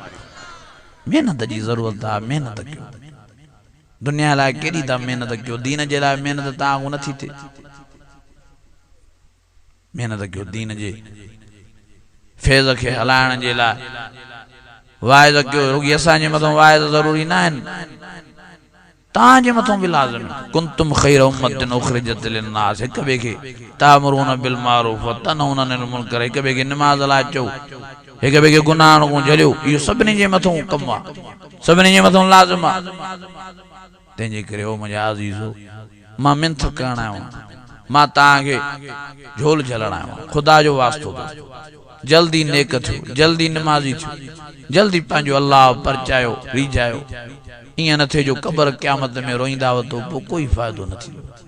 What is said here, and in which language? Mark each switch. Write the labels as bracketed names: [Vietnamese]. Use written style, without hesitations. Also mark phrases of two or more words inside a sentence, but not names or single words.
[Sindhi] महिनत जी ज़रूरत आहे महिनत कयो दुनिया लाइ केॾी था महिनत कयो दीन जे लाइ महिनत तव्हां नथी थिए महिनत कयो दीन जे फैज़ खे हलाइण जे लाइ वाइद कयो रुॻी असांजे मथां वाइद ज़रूरी न आहिनि तां जे मथों भी लाज़िम [Arabic] كنتم خير أمة أخرجت للناس [Sindhi] हिक ॿिए खे [Arabic] تأمرون بالمعروف وتنهون عن المنكر [Sindhi] हिक ॿिए खे निमाज़ लाइ चओ हिक ॿिए खे गुनाहनि खां झलियो इहो सभिनी जे मथों कमु आहे सभिनी जे मथों लाज़िम आहे तंहिंजे करे ओ मुंहिंजा अज़ीज़ो मां मिंथ करण आयो मां तव्हांखे झोल झलण आयो ख़ुदा जो वास्तो जल्दी नेक थियो जल्दी नमाज़ी थियो जल्दी पंहिंजो अल्लाह परचायो रीझायो ईअं न थिए जो क़बर क़यामत में रोईंदा वतो पोइ कोई फ़ाइदो न थींदो